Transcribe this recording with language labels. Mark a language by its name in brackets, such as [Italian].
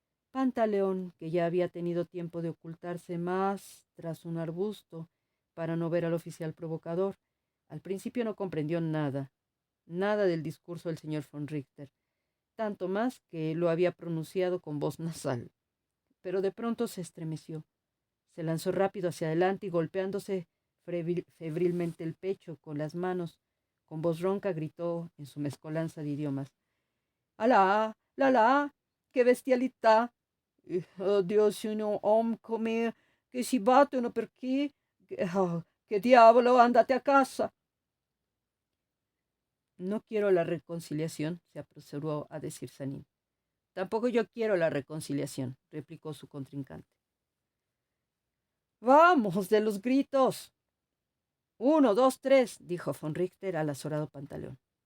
[Spanish] Pantaleón, que ya había tenido tiempo de ocultarse más tras un arbusto para no ver al oficial provocador, al principio no comprendió nada, nada del discurso del señor von Richter, tanto más que lo había pronunciado con voz nasal. Pero de pronto se estremeció, se lanzó rápido hacia adelante y golpeándose febrilmente el pecho con las manos, con voz ronca gritó en su mezcolanza de idiomas: [Italian] «Alà, la, che bestialità! Oddio, se un uomo come che si battono perché? Che diavolo, andate a casa!» [Spanish] «No quiero la reconciliación», se apresuró a decir Sanín. «Tampoco yo quiero la reconciliación», replicó su contrincante. «Vamos, de los gritos». «Uno, dos, tres», dijo von Richter al azorado Pantaleón.